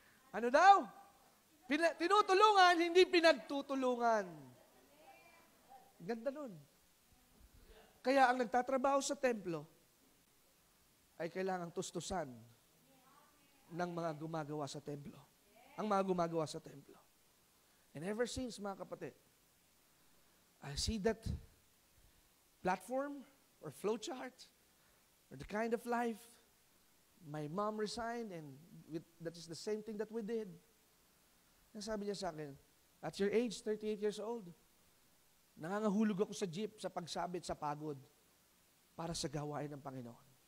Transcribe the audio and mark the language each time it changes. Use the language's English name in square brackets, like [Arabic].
[Filipino] Ano daw? Tinutulungan, hindi pinagtutulungan. Ganda nun. Kaya ang nagtatrabaho sa templo ay kailangang tustusan ng mga gumagawa sa templo. Ang mga gumagawa sa templo. [English] And ever since, [Filipino] mga kapatid, [English] I see that platform or flowchart or the kind of life my mom resigned and that is the same thing that we did. [Filipino] Nasabi niya sa akin, [English] at your age, 38 years old, [Filipino] nangangahulog ako sa jeep, sa pagsabit, sa pagod, para sa gawain ng Panginoon.